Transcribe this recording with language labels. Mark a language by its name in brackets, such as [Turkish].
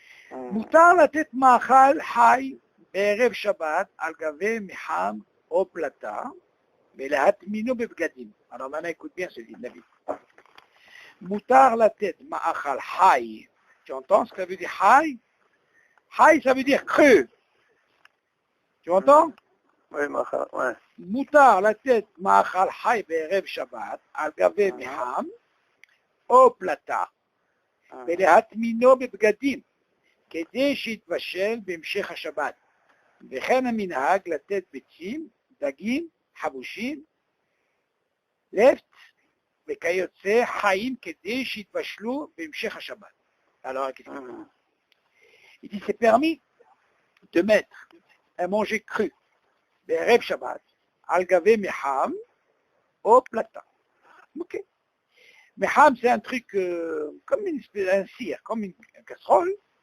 [Hebrew] מותר לתת מאכל חי בערב שבת על גבי מחם או פלטה, ולהטמינו בבגדים. [French] Alors maintenant, écoute bien ce dit Nabi. [Hebrew] מותר לתת מאכל חי. [French] Tu entends ce que ça veut dire חי? חי, ça veut dire cru. Tu entends? Oui, מאכל, ouais. [Hebrew] מותר לתת מאכל חי בערב שבת על גבי מחם או פלטה, ולהטמינו בבגדים, כדי שיתבשל בהמשך השבת. וכן המנהג לתת ביצים, דגים, חבושים, לפט וכיוצא חיים כדי שיתבשלו בהמשך השבת. [French] Alors, qu'est-ce qu'il dit? Il dit, c'est permis de mettre un manger cru, [Hebrew] בערב שבת, על גבי מחם או פלטה. [French] Ok. מחם, c'est un truc comme un cire, comme une casserole.